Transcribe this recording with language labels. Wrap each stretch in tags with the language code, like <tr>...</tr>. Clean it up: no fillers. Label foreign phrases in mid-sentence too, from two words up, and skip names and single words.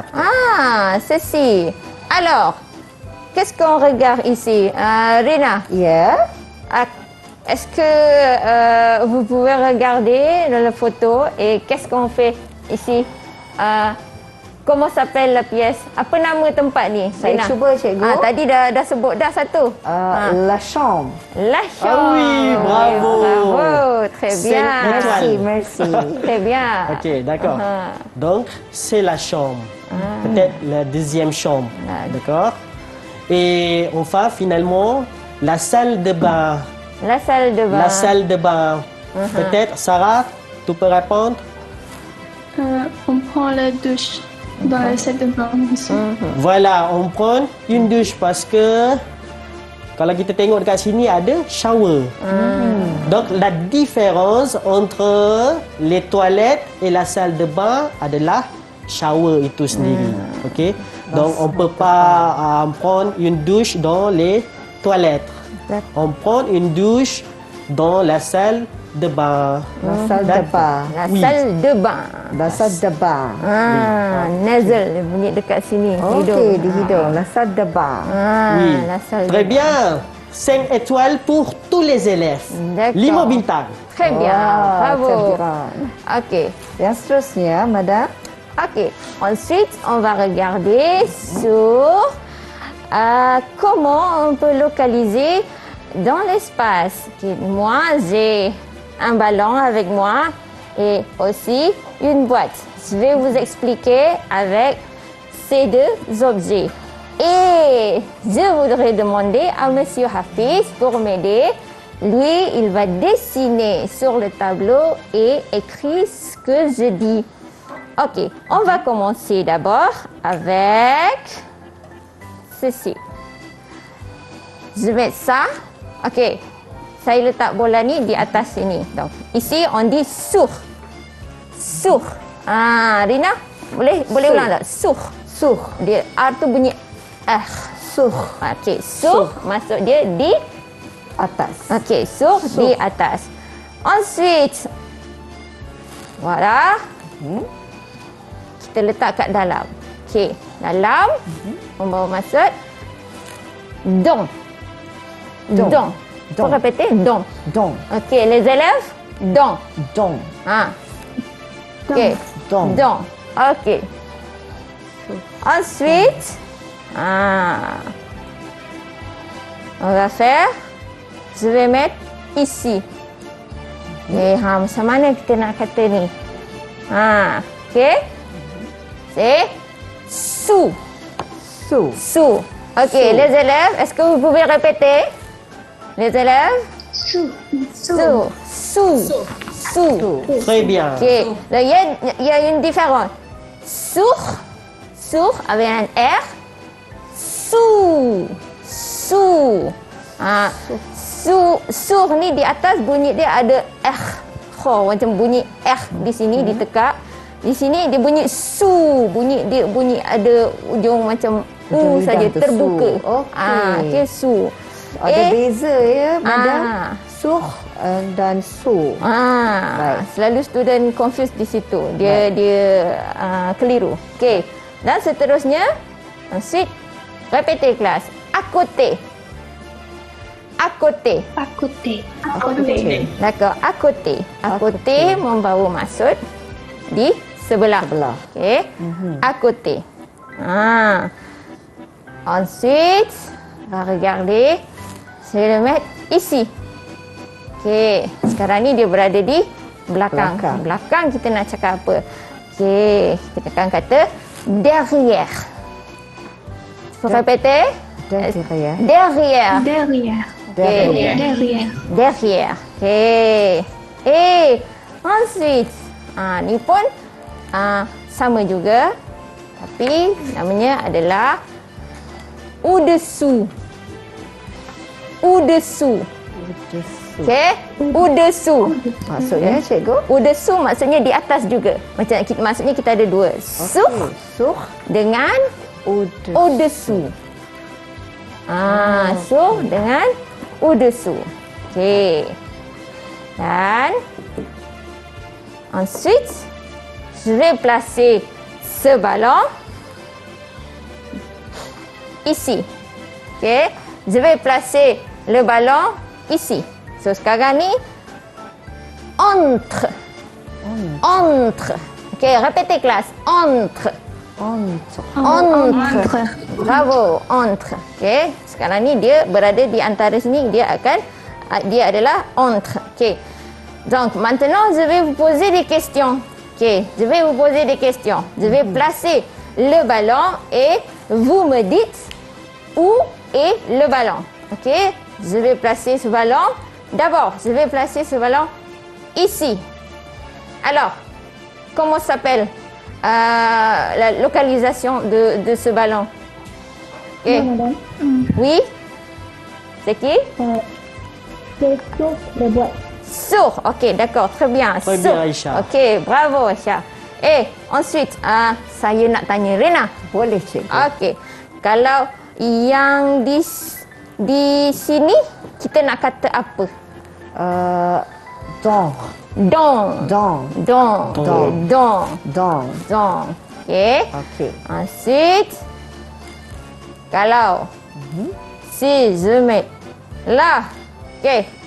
<fr>Ah, ceci. Alors, qu'est-ce qu'on regarde ici? Rina, Ya. est-ce que vous pouvez regarder dans la photo et qu'est-ce qu'on fait ici? Comment s'appelle la pièce?</fr> <ms>Apa nama tempat ni? Saya Rina? cuba, cikgu. Tadi dah sebut dah satu.</ms> <fr>La chambre. La chambre. Ah oui, bravo. Bravo, très C'est bien. l'étoile. Merci. Très bien. Ok, d'accord. Ah. Donc, c'est la chambre. Peut-être la deuxième chambre. D'accord. Et enfin, finalement, la salle de bain. La salle de bain. La salle de bain. Peut-être, Sarah, tu peux répondre? On prend la douche dans la salle de bain aussi. Voilà, on prend une douche parce que</fr> <ms>kalau kita tengok dekat sini ada shower.</ms> <fr>Donc la différence entre les toilettes et la salle de bain</fr> <ms>adalah shower itu sendiri.</ms> <fr>OK? Donc on peut pas prendre une douche dans les toilettes. On prend une douche dans la salle de bain. La salle de bain. La Oui. salle de bain. La salle de bain.</fr> <ms>Nasal dia bunyi dekat sini. Okey, di hidung.</ms> <fr>La salle de bain. Oui. La salle Très de bain. bien. 5 étoiles pour tous les élèves. D'accord.</fr> <ms>5 bintang.</ms> <fr>Très bien. Bravo.</fr> <ms>Cemerlang. OK. Yang seterusnya, Madam. OK.</ms> <fr>Ensuite, on va regarder sur comment on peut localiser dans l'espace. OK. Moi, j'ai un ballon avec moi et aussi une boîte. Je vais vous expliquer avec ces deux objets. Et je voudrais demander à Monsieur Hafiz pour m'aider. Lui, il va dessiner sur le tableau et écrire ce que je dis. OK, on va commencer d'abord avec ceci. Je mets ça.</fr> <ms>OK, saya letak bola ni di atas sini.</ms> <fr>Donc, ici on dit sur. Sur.</fr> <ms>Rina, boleh ulang tak?</ms> <fr>Sur. Sur.</fr> <ms>Dia R tu bunyi sur. Okey, sur maksud dia di Atas. okey, sur di atas.</ms> <fr>Ensuite, voilà.</fr> <ms>Kita letak kat dalam. Okey, dalam membawa maksud dong.</ms> <fr>Dong. Dong. Dong. Faut répéter dong. Dong. Okey, les élèves dong. Dong. Ok. Dans. Dans. Ok. Ensuite, on va faire, je vais mettre ici.</fr> <ms>Okay, macam mana kita nak kata ni?</ms> <fr>Okay. C'est sous. Sous. Sous. Ok, les élèves, est-ce que vous pouvez répéter? Les élèves? Sous. Sous. Sous. Sous. Très bien. Ok, là, il y a une différence. Sur avec un R. Sous.</fr> <ms>Sur ni di atas bunyi dia ada R. Macam bunyi R di sini ditekak. Di sini dia bunyi su. Bunyi ada ujung macam U saja terbuka. Okey. Okay, su. Ada beza ya, madam. Suh dan su. Baik. Selalu</ms> <en>student confused</en> <ms>di situ. Dia keliru. Okey. Dan seterusnya,</ms> <fr>ensuite, répétez kelas. À côté. D'accord, à côté. À côté</fr> <ms>membawa maksud di sebelah. Okey.</ms> <fr>À côté. Ensuite, on va regarder. Je vais le mettre ici.</fr> <ms>Okey. Sekarang ni dia berada di belakang. Belakang kita nak cakap apa? Okey. Kita akan kata derrière.</ms> <fr>Faut répéter? Derrière. Derrière.</fr> <ms>Okey. Ensuite, ni pun sama juga, tapi namanya adalah au-dessous. Okey, au-dessous. Maksudnya cikgu? Au-dessous maksudnya di atas juga. Maksudnya kita ada dua. Sous dengan au-dessous. Sous dengan au-dessous. Okey.</ms> <fr>Dan ensuite, je vais placer ce ballon ici. Okey. Je vais placer le ballon ici.</fr> <ms>So sekarang ni entre.</ms> <fr>Okey, répétez kelas. Entre. Bravo, entre.</fr> <ms>Okey, sekarang ni dia berada di antara sini, dia adalah entre. Okey.</ms> <fr>Donc maintenant je vais vous poser des questions. Okey, je vais vous poser des questions. Je vais placer le ballon et vous me dites où est le ballon. Okey, je vais placer ce ballon. D'abord, je vais placer ce ballon ici. Alors, comment s'appelle la localisation de ce ballon? Okay. Madame. Oui. C'est qui? C'est sur le bois. Sur. Ok, d'accord. Très bien. Très Sur. bien, Aisha. Ok, bravo Aisha. Ensuite,</fr> <ms>saya nak tanya Rina. Boleh cikgu. Okey. Kalau yang di sini kita nak kata apa? Don.</ms> <fr>Okey. Ensuite, kalau si je mets là. Okey.</fr>